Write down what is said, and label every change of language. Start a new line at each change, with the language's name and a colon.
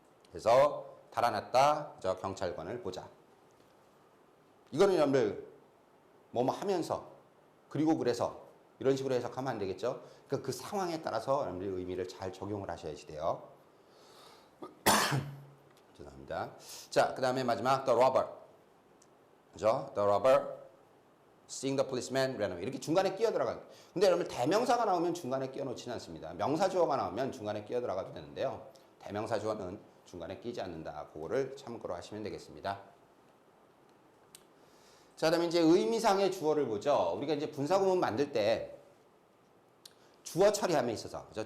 Korean: 그래서 달아났다. 그죠? 경찰관을 보자. 이거는 여러분들 뭐뭐 하면서 그리고 그래서 이런 식으로 해석하면 안 되겠죠? 그러니까 그 상황에 따라서 여러분들 의미를 잘 적용을 하셔야지 돼요. 죄송합니다. 자, 그 다음에 마지막
English: the robber.
Korean: 그죠?
English: The robber seeing the policeman ran away.
Korean: 이렇게 중간에 끼어 들어가는. 근데 여러분 대명사가 나오면 중간에 끼어 놓지는 않습니다. 명사 주어가 나오면 중간에 끼어 들어가도 되는데요. 대명사 주어는 중간에 끼지 않는다. 그거를 참고로 하시면 되겠습니다. 자, 그다음에 이제 의미상의 주어를 보죠. 우리가 이제 분사구문 만들 때 주어 처리함에 있어서, 그죠?